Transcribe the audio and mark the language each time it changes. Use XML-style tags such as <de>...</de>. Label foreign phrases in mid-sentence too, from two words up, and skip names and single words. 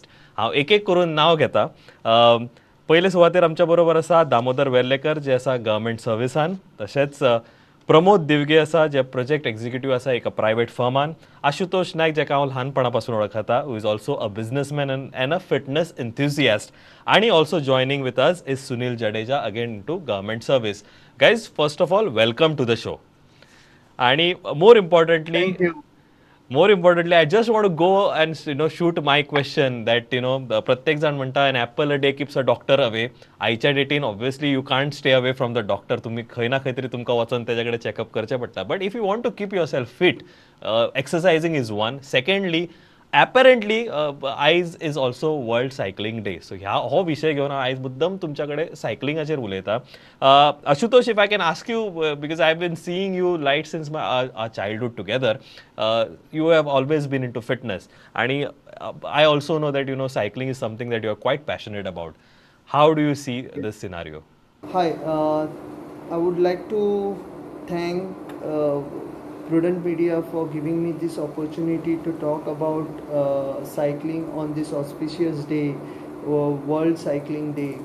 <kok>हांव एक एक करून नांव घेता. पयले सुवातेर आमच्या बरोबर आसा दामोदर वेर्लेकर जे आसा</kok> <en>government service-an.</en> <kok>तशेंच प्रमोद दिवगे आसा जे</kok> <en>project executive</en> <kok>आसा एका</kok> <en>private firm-an. आशुतोष नायक</en> <kok>जेका हांव ल्हानपणा पासून वळखता</kok> <en>who is also a businessman and a fitness enthusiast. आणि also joining with us is Sunil Jadeja again in to government service. guys first of all welcome to the show.</en> <kok>आणि</kok> <en>Thank you. more importantly, I just want to go and shoot my question that</en> <kok>प्रत्येक जण म्हणटा</kok> <en>an apple a day keeps a doctor away.</en> <kok>आयच्या डेटीन</kok> <en>obviously you can't stay away from the doctor.</en> <kok>तुम्ही खंय ना खंय तरी तुमकां वचून तेजे कडेन चॅकअप करचें पडटा.</kok> <en>but if you want to keep yourself fit, exercising is one. सेकंडली apparently आयज is also World Cycling Day.</en> <kok>सो हो विशय घेवन हांव आयज मुद्दम तुमच्या कडेन सायकलिंगाचेर उलयता.</kok> <en>आशुतोष, if I can ask you, because I have been seeing you light since our childhood together. you have always been into fitness, and I also know that cycling is something that you are quite passionate about. How do you see this scenario? Hi, I would like to thank Prudent Media for giving me this opportunity to talk about cycling on this auspicious day, World Cycling Day.</en>